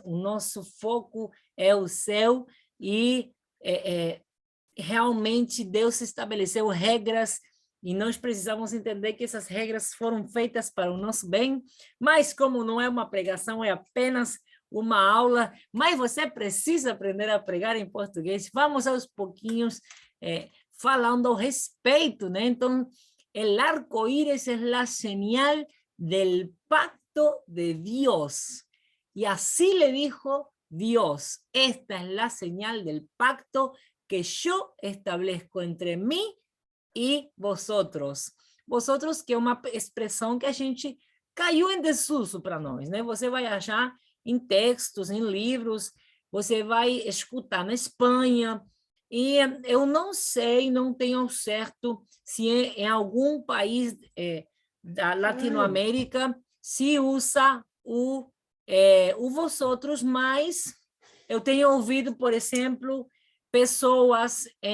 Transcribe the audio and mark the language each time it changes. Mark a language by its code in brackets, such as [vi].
[pt] O nosso foco é o céu e realmente Deus estabeleceu regras e nós precisamos entender que essas regras foram feitas para o nosso bem, mas como não é uma pregação, é apenas uma aula, mas você precisa aprender a pregar em português. Vamos aos pouquinhos falando ao respeito, né? [es] Então, el arco iris es la señal del pacto de Dios. Y así le dijo Dios, esta es la señal del pacto que yo establezco entre mí e vosotros. [pt] Vosotros, que é uma expressão que a gente caiu em desuso para nós, né? Você vai achar em textos, em livros, você vai escutar na Espanha, e eu não sei, não tenho certo se em algum país da Latinoamérica se usa o vosotros, mas eu tenho ouvido, por exemplo, pessoas